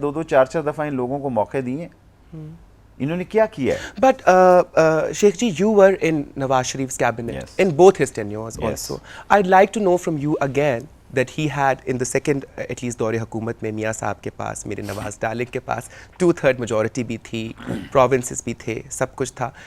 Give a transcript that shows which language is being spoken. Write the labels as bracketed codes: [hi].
[ur] 2-2 4-4 دفعہ ان لوگوں کو موقع دیے، انہوں نے کیا کیا ہے. [en] But Sheikh ji, you were in Nawaz Sharif's cabinet in both his tenures also. I'd like to know from you again that he had in the second at least [ur] دور حکومت میں میاں صاحب کے پاس، میرے نواز ڈارلنگ کے پاس 2/3 majority بھی تھی، provinces بھی تھے، سب کچھ تھا.